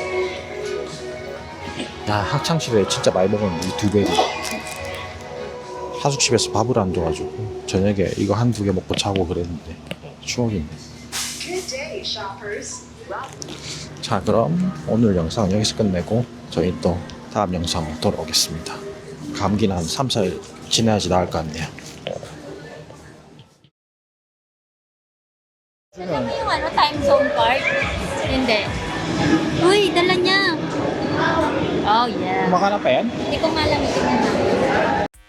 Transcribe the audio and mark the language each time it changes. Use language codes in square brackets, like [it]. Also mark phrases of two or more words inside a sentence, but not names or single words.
[ko] 야, 학창시절에 진짜 많이 먹었는데 이 두 배를 하숙집에서 밥을 안 줘가지고 저녁에 이거 한두 개 먹고 자고 그랬는데 추억이네. 자, 그럼 오늘 영상 여기서 끝내고 저희 또 다음 영상으로 돌아오겠습니다. 감기는 한 3, 4일 지내야지 나을 것 같네요. [tl] Alam mo yung [en] time zone card? [tl] Hindi. Uy, dala niya. [en] Oh, yeah. [tl] Kumakain pa yan? Hindi ko nga alam ito na.